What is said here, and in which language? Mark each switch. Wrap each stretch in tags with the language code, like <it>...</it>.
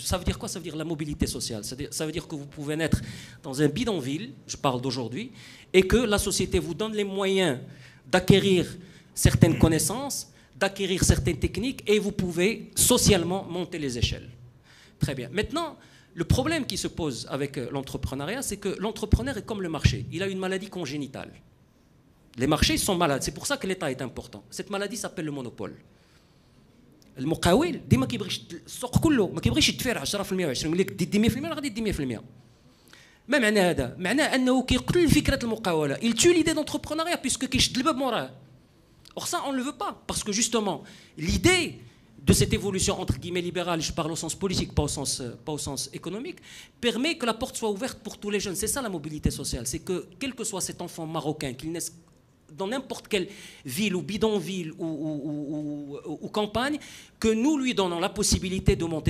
<fr>Ça veut dire quoi? Ça veut dire la mobilité sociale. Ça veut dire que vous pouvez naître dans un bidonville, je parle d'aujourd'hui, et que la société vous donne les moyens d'acquérir certaines connaissances, d'acquérir certaines techniques, et vous pouvez socialement monter les échelles. Très bien. Maintenant, le problème qui se pose avec l'entrepreneuriat, c'est que l'entrepreneur est comme le marché. Il a une maladie congénitale. Les marchés sont malades. C'est pour ça que l'État est important. Cette maladie s'appelle le monopole.</fr> <ar>المقاول ديما كيبغي السوق كله ما كيبغيش يدفع 10% 20 ملي دي 100% غادي يدي 100%. ما معنى هذا؟ معناه انه كيقتل فكره المقاوله.</ar> <fr>Il tue l'idée d'entrepreneuriat puisque</fr> <ar>كيشد الباب موراه.</ar> <fr>Or ça, on ne le veut pas parce que justement, l'idée de cette évolution entre guillemets libérale, je parle au sens politique, pas au sens économique, permet que la porte soit ouverte pour tous les jeunes. C'est ça la mobilité sociale, c'est que quel que soit cet enfant marocain, qu'il naisse dans n'importe quelle ville ou bidonville ou campagne, que nous lui donnons la possibilité de monter.</fr>